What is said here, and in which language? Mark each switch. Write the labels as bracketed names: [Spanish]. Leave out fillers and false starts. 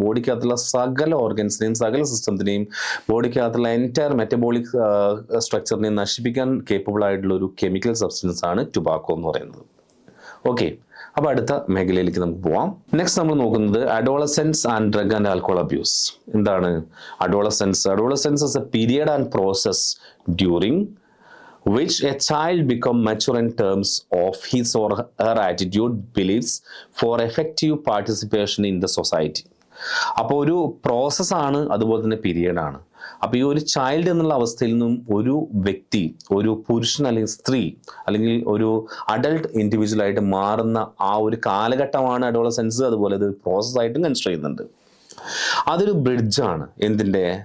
[Malayalam] ബോഡിക്കകത്തുള്ള സകല ഓർഗൻസിനെയും സകല സിസ്റ്റത്തിനെയും ബോഡിക്കകത്തുള്ള entire metabolic സ്ട്രക്ചറിനെയും നശിപ്പിക്കാൻ കേപ്പബിൾ ആയിട്ടുള്ള ഒരു കെമിക്കൽ സബ്സ്റ്റൻസ് ആണ് ടുബാക്കോ എന്ന് പറയുന്നത്. ഓക്കെ, അപ്പോൾ അടുത്ത മേഖലയിലേക്ക് നമുക്ക് പോവാം. നെക്സ്റ്റ് നമ്മൾ നോക്കുന്നത് [English] Adolescence and drug and alcohol abuse. [Malayalam] എന്താണ് Adolescence? [English] Adolescence is a period and process during which a child become mature in terms of his or her attitude, beliefs for effective participation in the society. [Malayalam] അപ്പോൾ ഒരു പ്രോസസ്സാണ്, അതുപോലെ തന്നെ പീരിയഡാണ്. അപ്പോൾ ഈ ഒരു child എന്നുള്ള അവസ്ഥയിൽ നിന്നും ഒരു വ്യക്തി, ഒരു പുരുഷൻ അല്ലെങ്കിൽ സ്ത്രീ അല്ലെങ്കിൽ ഒരു അഡൾട്ട് ഇൻഡിവിജ്വലായിട്ട് മാറുന്ന ആ ഒരു കാലഘട്ടമാണ് അഡോളസെൻസ്. അതുപോലെ ഇത് പ്രോസസ്സായിട്ടും കൺസിഡർ ചെയ്യുന്നുണ്ട്. അതൊരു ബ്രിഡ്ജാണ്. എന്തിൻ്റെ?